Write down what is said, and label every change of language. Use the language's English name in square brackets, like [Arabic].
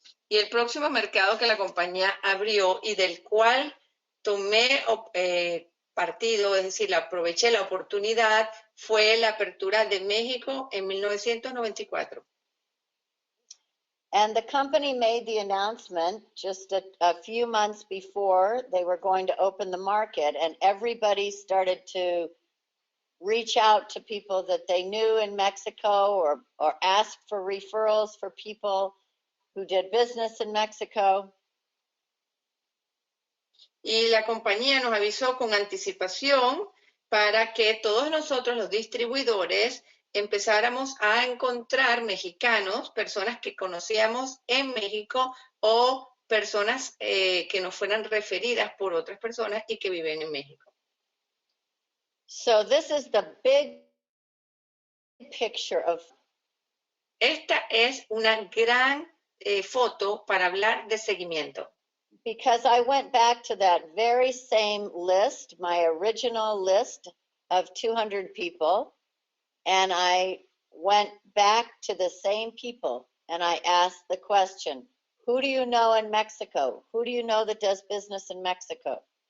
[Spanish] Y el próximo mercado que la compañía abrió y del cual tomé partido, es decir, aproveché la oportunidad, fue la apertura de México en 1994. [English] And the company made the announcement just a few months before they were going to open the market, and everybody started to reach out to people that they knew in Mexico or ask for referrals for people who did business in Mexico. [Spanish] Y la compañía nos avisó con anticipación para que todos nosotros, los distribuidores, empezáramos a encontrar mexicanos, personas que conocíamos en México o personas que nos fueran referidas por otras personas y que viven en México. [English] So this is the big picture of. [Spanish] Esta es una gran foto para hablar de seguimiento. [English] Because I went back to that very same list, my original list of 200 people, and I went back to the same people and I asked the question, who do you know in Mexico? Who do you know that does business in Mexico?